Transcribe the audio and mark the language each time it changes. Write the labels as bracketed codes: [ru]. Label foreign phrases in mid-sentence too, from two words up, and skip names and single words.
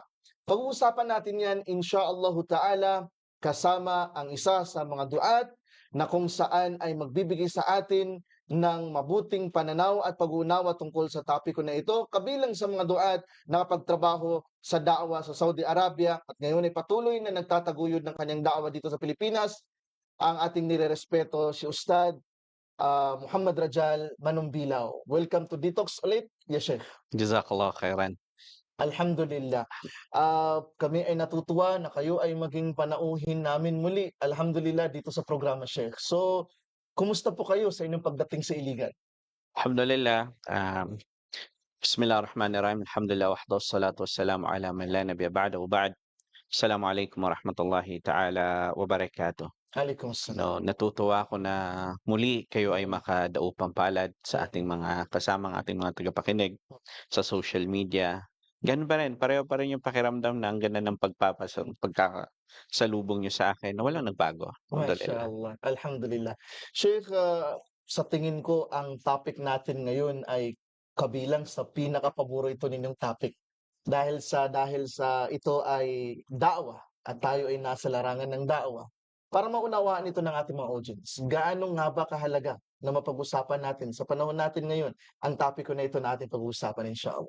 [tl] Pag-uusapan natin yan, [ar] إن شاء الله تعالى, [tl] kasama ang isa sa mga duat na kung saan ay magbibigay sa atin ng mabuting pananaw at pag-uunawa tungkol sa topiko na ito, kabilang sa mga duat na kapagtrabaho sa da'wa sa Saudi Arabia at ngayon ay patuloy na nagtataguyod ng kanyang da'wa dito sa Pilipinas, ang ating nirerespeto si Ustad Muhammad Rajal Manumbilaw. [en] Welcome to Detox ulit, [ar] يا شيخ. جزاك الله خيرا. الحمد لله. [tl] Kami ay natutuwa na kayo ay maging panauhin namin muli. Alhamdulillah dito sa programa, Sheikh. So, kumusta po kayo sa inyong pagdating sa Iligan? [ar] الحمد لله. بسم الله الرحمن الرحيم. الحمد لله وحده والصلاة والسلام على من لا نبي بعده بعد. السلام عليكم ورحمة الله تعالى وبركاته. عليكم السلام. [tl] No, natutuwa ako na muli kayo ay makadaupang palad sa ating mga kasamang ating mga tagapakinig sa [en] social media. [tl] Ganun pa rin, pareho pa rin yung pakiramdam na ang ganda ng pagkakasalubong nyo sa akin na walang nagbago. [ar] الحمد لله. ما شاء الله. الحمد لله. [tl] Sheikh, sa tingin ko ang topic natin ngayon ay kabilang sa pinaka-paborito ninyong topic. Dahil sa ito ay da'wa at tayo ay nasa larangan ng da'wa. Para maunawaan ito ng ating mga audience, gaano nga ba kahalaga na mapag-usapan natin sa panahon natin ngayon ang topiko na ito na ating pag-uusapan, inshallah.